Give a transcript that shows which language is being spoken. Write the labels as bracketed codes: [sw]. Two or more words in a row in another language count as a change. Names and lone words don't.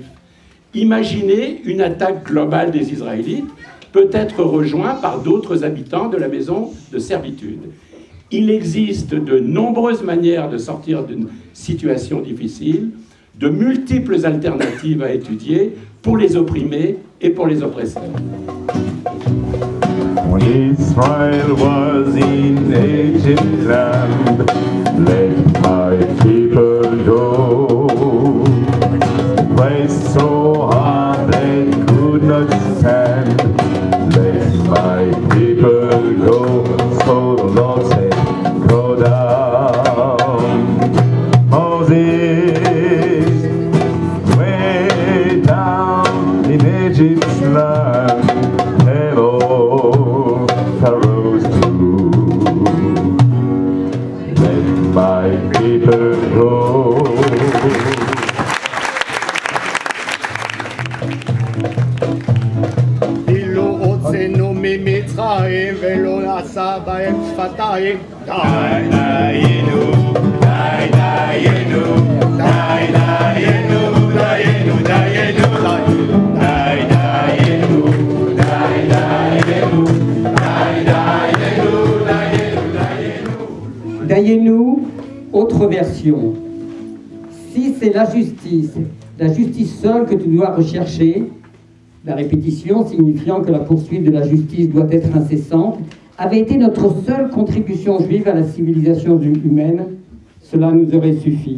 [fr] Imaginez une attaque globale des Israélites, peut-être rejoint par d'autres habitants de la maison de servitude. Il existe de nombreuses manières de sortir d'une situation difficile, de multiples alternatives à étudier pour les opprimés et pour les oppresseurs. [en] When Israel was in Egypt's land, let my people go. Place so hard they could not stand. Let my people go. So the Lord said, go down. Moses, way down in Egypt's land. Hello, Pharaoh's too. Let my people go. [he] ממצרים ולא נעשה בהם שפתיים. די דיינו, די דיינו, די דיינו, דיינו, דיינו, די דיינו, די דיינו, די דיינו, Dayenu, [fr] autre version. Si c'est la justice seule que tu dois rechercher, la répétition signifiant que la poursuite de la justice doit être incessante, avait été notre seule contribution juive à la civilisation humaine, cela nous aurait suffi.